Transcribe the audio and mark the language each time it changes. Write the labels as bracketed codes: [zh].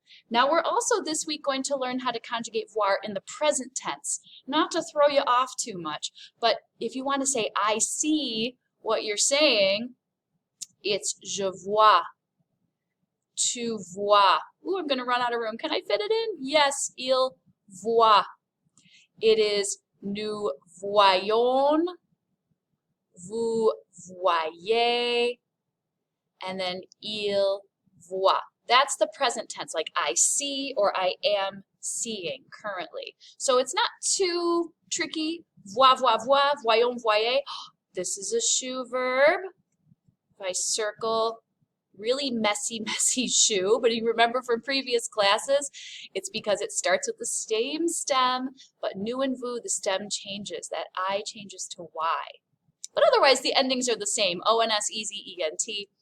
[en] Now we're also this week going to learn how to conjugate voir in the present tense. Not to throw you off too much, but if you want to say I see what you're saying, it's [fr] je vois, tu vois. [en] Ooh, I'm going to run out of room. Can I fit it in? Yes, [fr] il voit. [en] It is [fr] nous voyons, vous voyez, [en] and then [fr] il voit. [en] That's the present tense, like I see or I am seeing currently. So it's not too tricky. [fr] Voir, voir, voir, voyons, voyez. [en] This is a shoe verb. If I circle, really messy, messy shoe, but you remember from previous classes, it's because it starts with the same stem, but nous and vous, the stem changes. That I changes to Y. But otherwise, the endings are the same, ONS, EZ, ENT.